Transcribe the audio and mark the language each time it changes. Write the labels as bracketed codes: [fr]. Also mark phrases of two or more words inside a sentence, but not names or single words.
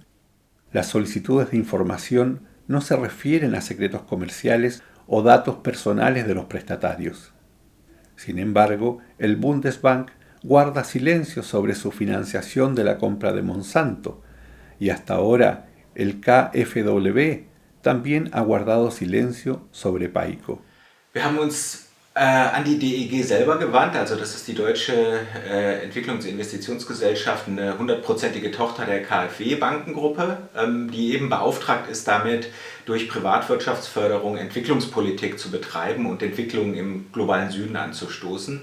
[es] Las solicitudes de información no se refieren a secretos comerciales o datos personales de los prestatarios. Sin embargo, el Bundesbank guarda silencio sobre su financiación de la compra de Monsanto y hasta ahora el KfW también ha guardado silencio sobre Paico. [de] Wir haben uns an die DEG selber gewandt, also das ist die Deutsche Entwicklungs- und Investitionsgesellschaft, eine 100%ige Tochter der KfW-Bankengruppe, die eben beauftragt ist damit, durch Privatwirtschaftsförderung Entwicklungspolitik zu betreiben und Entwicklungen im globalen Süden anzustoßen.